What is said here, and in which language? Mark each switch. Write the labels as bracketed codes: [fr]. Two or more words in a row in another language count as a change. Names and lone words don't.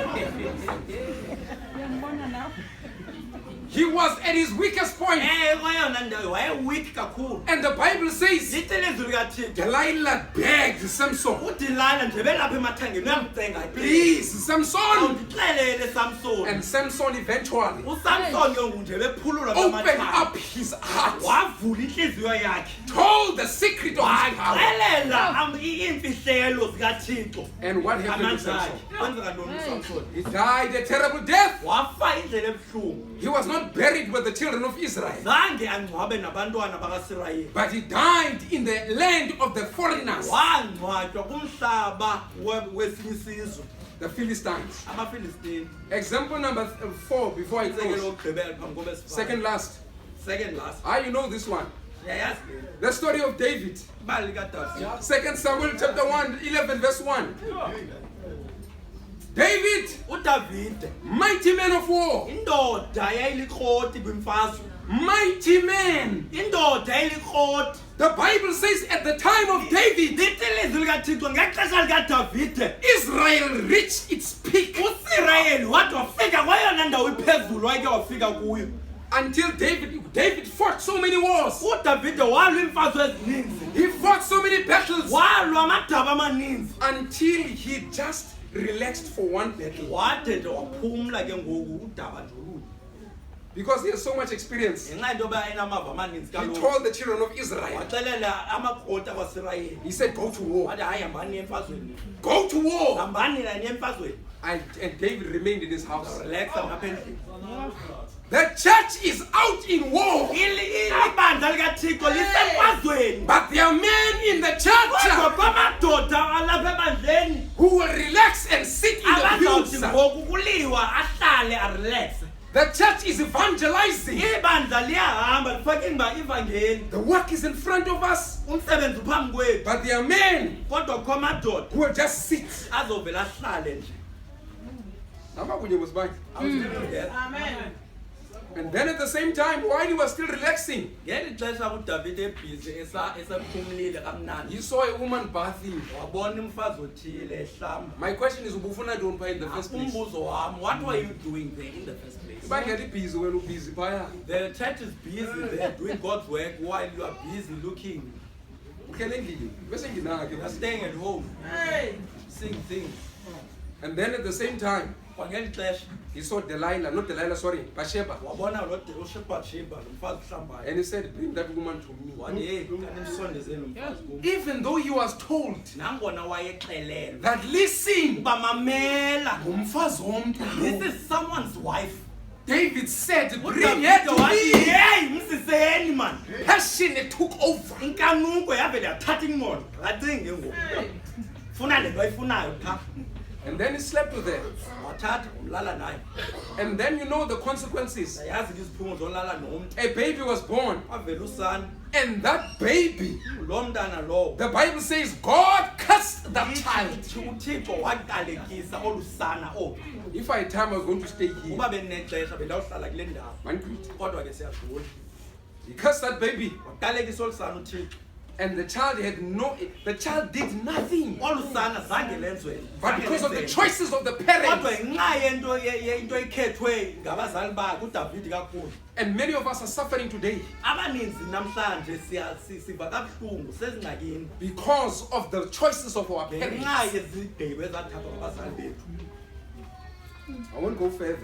[xh] Uyambona now? [en] He was at his weakest point. [xh] kweyona ndawo wayeweak kakhulu. [en] And the Bible says [xh] Lithi ilizwi likaThixo. [en] Delilah begged Samson, [xh] uDelilah nje belapha emathangeni uyamcenga [en] please, Samson. [xh] awundixelele Samson. [en] And Samson eventually [xh] uSamson ke nje bephulula [en] opened [xh] ngamathanga. [en] up his heart, [xh] Wavula inhliziyo yakhe. [en] told the secret of his power. [xh] Waxelela iimfihlelo zikaThixo. [en] And what happened to [xh] Amandla [en] Samson? [xh] akhe. Kwenzeka ntoni uSamson? [en] He died a terrible death. [xh] Wafa indlela ebuhlungu. [en] He was not buried with the children of Israel, [xh] Zange angcwabe nabantwana bakaSirayeli. [en] but he died in the land of the foreigners, [xh] Wangcwatywa kumhlaba wesinye isizwe, [en] the Philistines. [xh] amaFilistini. [en] Example number 4 before I [xh] Insekelo [en] close. [xh] yokugqibela phambi koba sivale. [en] Second last. Second last. You know this one. [xh] Yayazi [en] The story of David. [xh] ibali likaDavide. [en] 2 Samuel chapter 1, 11 verse 1. David, [xh] uDavide [en] mighty man of war, [xh] indoda yayilikroti kwimfazwe. [en] mighty man. [xh] Indoda yayilikroti. [en] The Bible says at the time of David, [xh] Lithi ilizwi likaThixo ngexesha likaDavide [en] Israel reached its peak [xh] uSirayeli wade wafika kweyona ndawo iphezulu wayeke wafika kuyo. [en] until David fought so many wars. [xh] uDavide walwa iimfazwe ezininzi. [en] He fought so many battles [xh] Walwa amadaba amaninzi. [en] until he just relaxed for one battle [xh] Wade nje waphumla ke ngoku udaba nje olude. [en] because he has so much experience. [xh] Ngenxa yento yoba enamava amaninzi [en] He [xh] kaloku. [en] told the children of Israel, [xh] Waxelela amakroti akwaSirayeli. [en] he said, go to war. [xh] Wathi hayi hambani niye emfazweni. [en] Go to war. [xh] Hambani na niye emfazweni. [en] And David remained in his house. [xh] Relaxa ngapha endlini. [en] The church is out in war, [xh] Ibandla likaThixo lisemfazweni. [en] but there are men in the [xh] Kodwa [en] church [xh] kwamadoda alapha ebandleni [en] who will relax and sit in the [xh] abazawuthi [en] pews. [xh] ngoku kuliwa ahlale arelaxe. [en] The church is evangelizing. [xh] Ibandla liyahamba lifake imba ivangeli. [en] The work is in front of us, [xh] Umsebenzi uphambi kwethu. [en] but there are men [xh] Kodwa kukho amadoda [en] who will just sit. [xh] azovela ahlale nje. [en] Amen. And then at the same time, while he was still relaxing, [xh] Ngeli xesha uDavide ebhizi esephumlile kamnandi. [en] he saw a woman bathing. [xh] Wabona umfazi othile ehlamba. [en] My question is, [xh] ubufuna ntoni phaa [en] in the first place? [xh] Umbuzo wami, [en] what were you doing there in the first place? [xh] Ibangela ibhizi wena ubhizi phaya. [en] The church is busy there doing God's work while you are busy looking. [xh] Uhlele endlini. Bese nginake. [en] You are staying at home, Hey. seeing things. And then at the same time, [xh] Kwangeli xesha [en] he saw Bathsheba. [xh] wabona lo uShebathsheba lo mfazi uhlambayo. [en] And he said, bring that woman to me. [xh] Wathi hey, kanimsondezeni lo mfazi kum. [en] Even though he was told [xh] Nangona wayexelelwe [en] that, listen, [xh] uba mamela. ngumfazi womntu [en] This [xh] lo. [en] is someone's wife. David said, bring her [xh] uDavide [en] to [xh] wathi [en] me. [xh] hey msiseni man. [en] Passion took over. [xh] Inkanuko yavele yathatha imoto. Acinge ngoku. Funa le nto ayifunayo pha. [en] And then he slept with her. [xh] Wathatha umlala naye. [en] And then you know the consequences. [xh] Yazi ke iziphumo zolala nomntu. [en] A baby was born. [xh] Wavela usana. [en] And that baby, [xh] Lo mntana lowo. [en] the Bible says, God cursed that child. [xh] uThixo waqalekisa olusana oku. [en] If I had time, I was going to stay here. [xh] Uba benexesha bendawuhlala kule ndawo. Mankwit. Kodwa ke siyadlula. [en] He cursed that baby. [xh] Waqalekisa olusana uThixo. [en] And the child did nothing. [xh] Olusana zange lenzwe. [en] But because of the choices of the [xh] Kodwa [en] parents. [xh] ngenxa yento into ekhethwe ngabazali bakhe uDavide kakhulu. [en] And many of us are suffering today [xh] Abaninzi namhlanje siva kabuhlungu sezingxakini [en] because of the choices of our [xh] ngenxa [en] parents. [xh] yezigqibo ezathathwa ngabazali bethu. [en] I won't go further.